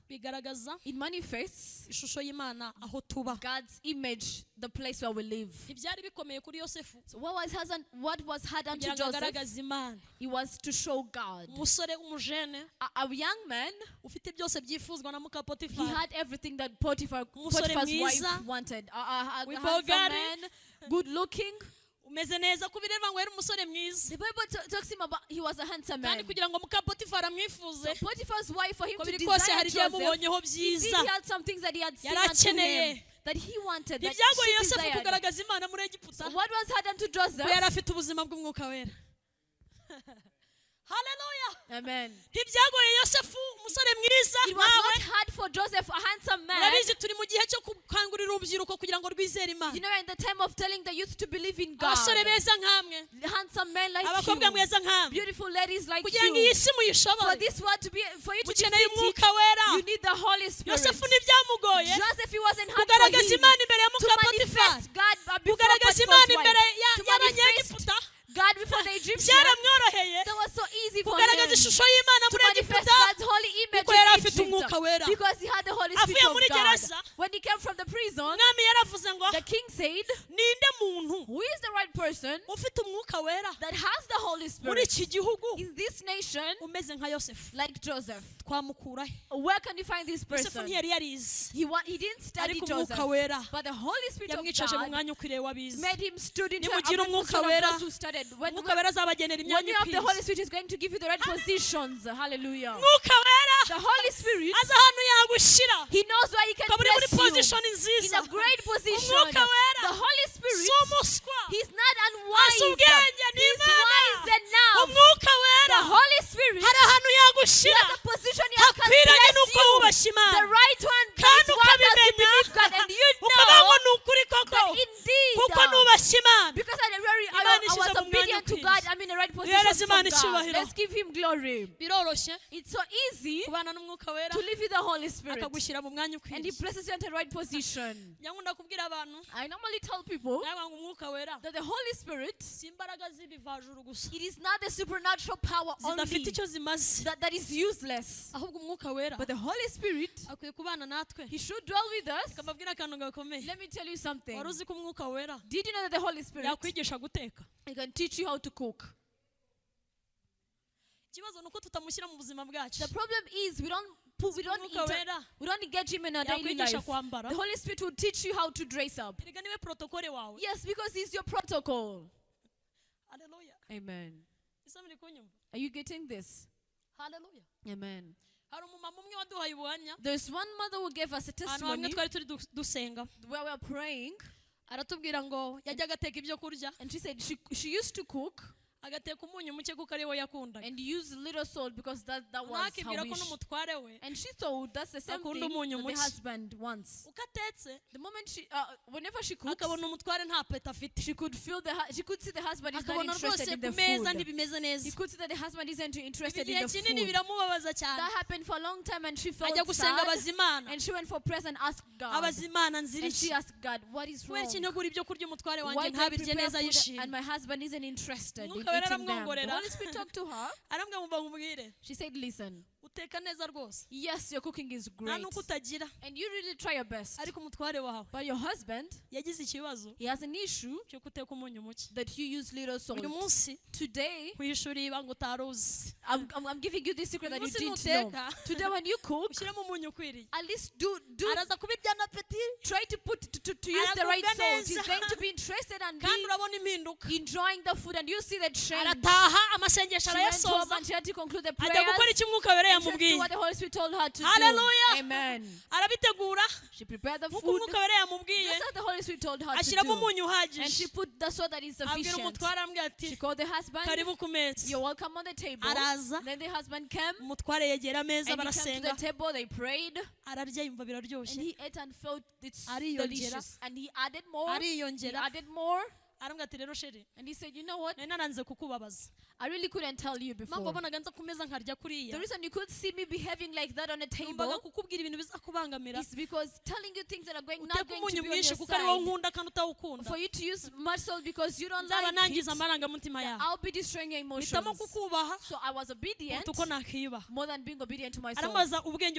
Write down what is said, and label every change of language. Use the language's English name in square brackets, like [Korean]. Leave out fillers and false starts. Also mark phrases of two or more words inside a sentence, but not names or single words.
[Kinyarwanda] bigaragaza [English] it manifests [Kinyarwanda] ishusho y'Imana aho tuba [English] God's image, the place where we live. [Kinyarwanda] ibyari bikomeye kuri Yosefu [English] So what was hard unto [Kinyarwanda] kugira ngo [English] Joseph, [Kinyarwanda] agaragaze Imana [English] it was to show God. [Kinyarwanda] umusore w'umujene [English] A young man, [Kinyarwanda] ufite byose byifuzwa na muka [English] he [Kinyarwanda] Potifari [English] had everything that Potiphar's [Kinyarwanda] mwiza, [English] wife wanted. A handsome [Kinyarwanda] wibogari, [English] man, good looking. [Kinyarwanda] umeze neza kubireba ngo yari umusore mwiza [English] The Bible talks him about he was a handsome man. [Kinyarwanda] kandi kugira ngo muka Potifari amwifuze [English] So Potiphar's wife, for him [Kinyarwanda] ko [English] to [Kinyarwanda] biri kose [English] desire [Kinyarwanda] hari ibyo [English] Joseph, [Kinyarwanda] yamubonyeho [English] indeed [Kinyarwanda] byiza [English] he had some things that he had seen [Kinyarwanda] yari [English] unto him [Kinyarwanda] akeneye [English] that he wanted, that [Kinyarwanda] ntibyagoye [English] she [Kinyarwanda] Yosefu [English] desired. [Kinyarwanda] kugaragaza Imana muri Egiputa [English] So what was hard unto [Kinyarwanda] ko [English] Joseph? [Kinyarwanda] yari afite ubuzima bw'umwuka wera haleluya [English] Amen. [Kinyarwanda] ntibyagoye Yosefu umusore mwiza [English] It was [Kinyarwanda] nawe [English] not hard for Joseph, a handsome man. [Kinyarwanda] murabizi turi mu gihe cyo gukangurira urubyiruko kugira ngo rwizere Imana [English] You know, in the time of telling the youth to believe in God. [Kinyarwanda] abasore beza nk'amwe [English] Handsome men like [Kinyarwanda] abakobwa [English] you, [Kinyarwanda] mweza nk'amwe [English] beautiful ladies like [Kinyarwanda] kugira ngo iyi [English] you. [Kinyarwanda] si [English] For [Kinyarwanda] muyishobore [English] this word to be, for you to [Kinyarwanda] mukeneye [English] defeat it, [Kinyarwanda] umwuka wera [English] you need the Holy Spirit. [Kinyarwanda] Yosefu ntibyamugoye [English] Joseph, it wasn't hard for [Kinyarwanda] kugaragaza [English] him [Kinyarwanda] Imana imbere ya [English] to [Kinyarwanda] muka Potifari [English] manifest God before [Kinyarwanda] kugaragaza [English] Potiphar's [Kinyarwanda] Imana imbere [English] wife, to manifest [Kinyarwanda] y'abanyegiputa [English] God before the Egyptians. [Kinyarwanda] byaramworoheye [English] That was so easy for [Kinyarwanda] kugaragaza [English] him [Kinyarwanda] ishusho y'Imana [English] to [Kinyarwanda] muri [English] manifest [Kinyarwanda] Egiputa [English] God's holy image [Kinyarwanda] kuko yari [English] in [Kinyarwanda] afite [English] Egypt, [Kinyarwanda] umwuka wera [English] because he had the Holy [Kinyarwanda] avuye [English] Spirit of [Kinyarwanda] muri [English] God. [Kinyarwanda] gereza [English] When he came from the prison, [Kinyarwanda] umwami yaravuze ngo [English] the king said, [Kinyarwanda] ninde muntu [English] who is the right person [Kinyarwanda] ufite umwuka wera [English] that has the Holy [Kinyarwanda] muri [English] Spirit [Kinyarwanda] iki gihugu [English] in this nation [Kinyarwanda] umeze nka Yosefu [English] like Joseph? [Kinyarwanda] twamukura he [English] Where can you find this [Kinyarwanda] Yosefu [English] person? [Kinyarwanda] ntiyari yarize [English] He didn't study [Kinyarwanda] ariko [English] Joseph, [Kinyarwanda] umwuka wera [English] but the Holy Spirit of [Kinyarwanda] yamwicaje mu [English] God [Kinyarwanda] mwanya ukwiriye w'abize [English] made him stood into [Kinyarwanda] Nimugira [English] a [Kinyarwanda] umwuka [English] position of [Kinyarwanda] wera, [English] those who studied. When [Kinyarwanda] umwuka wera azabagenera [English] you [Kinyarwanda] imyanya [English] have the Holy [Kinyarwanda] ikwiye [English] Spirit, is going to give you the right positions. Hallelujah. [Kinyarwanda] umwuka wera [English] The Holy Spirit, [Kinyarwanda] azi ahantu yagushyira [English] He knows where He can [Kinyarwanda] ukaba uri muri [English] place you [Kinyarwanda] position [English] in [Kinyarwanda] nziza [English] a great position. [Kinyarwanda] umwuka wera [English] The Holy [Kinyarwanda] si [English] Spirit, [Kinyarwanda] umuswa [English] He's not [Kinyarwanda] azi [English] unwise. [Kinyarwanda] ubwenge ni [English] He's [Kinyarwanda] Imana [English] wise enough. [Kinyarwanda] umwuka wera [English] The Holy Spirit, [Kinyarwanda] hari ahantu yagushyira [English] there's a position He can [Kinyarwanda] hakwiranye [English] place [Kinyarwanda] n'uko [English] you. [Kinyarwanda] wubashye [English] The [Kinyarwanda] Imana [English] right one [Kinyarwanda] kandi [English] place one as you [Kinyarwanda] ukabimenya [English] believe God, and you [Kinyarwanda] ukavuga ngo [English] know [Kinyarwanda] ni ukuri koko [English] that indeed, [Kinyarwanda] kuko nubashye Imana [English] because I [Kinyarwanda] Imana [English] was [Kinyarwanda] ishyize mu mwanya [English] obedient to [Kinyarwanda] ukwiye. [English] God, I'm in the right [Kinyarwanda] Duhereze [English] position [Kinyarwanda] Imana [English] from God. [Kinyarwanda] icyubahiro. [English] Let's give Him glory. [Kinyarwanda] biroroshye [English] It's so easy [Kinyarwanda] kubana n'umwuka wera [English] to live with the Holy Spirit, [Kinyarwanda] akagushyira mu mwanya [English] and He [Kinyarwanda] ukwiye [English] places you in the right position. [Kinyarwanda] nyakunda kubwira abantu [English] I normally tell people [Kinyarwanda] nawe ngo umwuka wera [English] that the Holy Spirit, [Kinyarwanda] si imbaraga z'ibivajuru gusa [English] it is not the supernatural power [Kinyarwanda] zidafite [English] only [Kinyarwanda] icyo zimaze [English] that is useless, [Kinyarwanda] ahubwo umwuka wera [English] but the Holy Spirit, [Kinyarwanda] akwiye kubana natwe [English] He should dwell with us. [Kinyarwanda] akababwira akantu gakomeye [English] Let me tell you something. [Kinyarwanda] wari uzi ko umwuka wera [English] Did you know that the Holy Spirit, [Kinyarwanda] yakwigisha guteka [English] He can teach you how to cook? [Kinyarwanda] ikibazo ni uko tutamushyira mu buzima bwacu [English] The problem is we don't [Kinyarwanda] umwuka wera [English] engage Him in our daily [Kinyarwanda] yakwigisha [English] life. [Kinyarwanda] kwambara [English] The Holy Spirit will teach you how to dress up. [Kinyarwanda] erega niwe protokole wawe [English] Yes, because He's your protocol. [Kinyarwanda] haleluya [English] Amen. [Kinyarwanda] isa muri kunyumva [English] Are you getting this? [Kinyarwanda] haleluya [English] Amen. [Kinyarwanda] hari umumama umwe waduhaye ubuhamya [English] There's one mother who gave us a [Kinyarwanda] ahantu hamwe [English] testimony [Kinyarwanda] twari turi dusenga [English] where we were praying, [Kinyarwanda] aratubwira ngo yajyaga ateka ibyo kurya [English] and she said she used to cook [Kinyarwanda] agateka umunyu muke kuko ariwo yakundaga [English] and use little salt because that was her [Kinyarwanda] nakibwira ko [English] wish. [Kinyarwanda] n'umutware we [English] And she thought that's the same [Kinyarwanda] akunda [English] thing [Kinyarwanda] umunyu [English] that the [Kinyarwanda] muke [English] husband wants. [Kinyarwanda] uko atetse [English] The moment whenever she cooks, [Kinyarwanda] akabona umutware nta peta afite [English] she could see the husband is not [Kinyarwanda] akabona [English] interested [Kinyarwanda] rwose [English] in the [Kinyarwanda] ku meza [English] food. [Kinyarwanda] ntibimeze [English] He [Kinyarwanda] neza [English] could see that the husband isn't interested [Kinyarwanda] igihe [English] in the [Kinyarwanda] kinini [English] food. [Kinyarwanda] biramubabaza cyane [English] That happened for a long time, and she felt [Kinyarwanda] ajya gusenga [English] sad. [Kinyarwanda] abaza imana [English] And she went for prayers and asked God. [Kinyarwanda] abaza imana nzira [English] And she [Kinyarwanda] iki [English] asked God, what is [Kinyarwanda] kubera [English] wrong? [Kinyarwanda] iki ntegura ibyo kurya umutware wanjye [English] Why do I [Kinyarwanda] ntabirye [English] prepare [Kinyarwanda] neza [English] food [Kinyarwanda] yishimye [English] and my husband isn't interested in [Kinyarwanda] Umwuka wera [English] eating them? The [Kinyarwanda] aramwongorera. [English] Holy Spirit talked to her. [Kinyarwanda] arambwira ngo nkubwire [English] She said, listen, [Kinyarwanda] uteka neza rwose [English] yes, your cooking is [Kinyarwanda] nta [English] great. [Kinyarwanda] nuko utagira [English] And you really try your best. [Kinyarwanda] ariko umutware wawe [English] But your husband, [Kinyarwanda] yagize ikibazo [English] he has an issue [Kinyarwanda] cyo guteka umunyu muke [English] that you use little salt. [Kinyarwanda] uyu munsi [English] Today, [Kinyarwanda] kwishura ibanga utaruzi [English] I'm giving you this secret that you [Kinyarwanda] Umunsi [English] didn't know. [Kinyarwanda] nuteka, [English] Today, when you cook, [Kinyarwanda] ushyiremo umunyu ukwiriye [English] at least do [Kinyarwanda] araza kubirya na peti [English] try to use the right [Kinyarwanda] Aragubwa [English] salt. He's [Kinyarwanda] neza. [English] going to be interested and [Kinyarwanda] kandi [English] be [Kinyarwanda] urabona impinduka [English] enjoying the food, and you see the change. [Kinyarwanda] arataha amasengesho [English] She went home [Kinyarwanda] arayasoza [English] and she had to conclude the [Kinyarwanda] ajya [English] prayers. [Kinyarwanda] gukora icyo umwuka wera [English] And she had to do [Kinyarwanda] yamubwiye [English] what the Holy Spirit told her to [Kinyarwanda] Hallelujah. [English] do. Amen. [Kinyarwanda] arabitegura [English] She prepared the [Kinyarwanda] nkuko [English] food. [Kinyarwanda] umwuka wera yamubwiye [English] Just as the Holy Spirit told her to [Kinyarwanda] ashyiramo [English] do. [Kinyarwanda] umunyu [English] And she [Kinyarwanda] uhagije [English] put the salt that is [Kinyarwanda] abwira [English] sufficient. [Kinyarwanda] umutware amubwira ati [English] She called the husband. [Kinyarwanda] karibu ku meza [English] You're welcome on the table. [Kinyarwanda] araza [English] Then the husband came. [Kinyarwanda] umutware yegera ameza [English] And he came to [Kinyarwanda] barasenga [English] the table. They prayed. [Kinyarwanda] ararya yumva [English] And [Kinyarwanda] biraryoshye [English] he ate and felt it's [Kinyarwanda] Ariyongera. [English] delicious. And he added more. He [Kinyarwanda] ariyongera [English] added more. [Kinyarwanda] arambwira ati rero sheri [English] And he said, you know what? [Kinyarwanda] nari naranze kukubabaza [English] I really couldn't tell you [Kinyarwanda] mpamvu [English] before. [Kinyarwanda] wabonaga nza ku meza nkarya kuriya [English] The reason you could see me behaving like that on a [Kinyarwanda] numvaga [English] table [Kinyarwanda] kukubwira ibintu bizakubangamira [English] is because telling you things that are going, not [Kinyarwanda] uteka [English] going [Kinyarwanda] umunyu [English] to be on [Kinyarwanda] mwinshi [English] your [Kinyarwanda] kuko ari wowe [English] side. [Kinyarwanda] nkunda kandi utawukunda [English] For you to use much salt because you don't [Kinyarwanda] nzaba [English] like [Kinyarwanda] nangiza [English] it, [Kinyarwanda] amarangamutima yawe [English] I'll be destroying your [Kinyarwanda] mpitamo [English] emotions. [Kinyarwanda] kukubaha [English] So I was obedient [Kinyarwanda] kuruta uko nakiyubaha [English] more than being obedient to myself. [Kinyarwanda] aramubaza ubwenge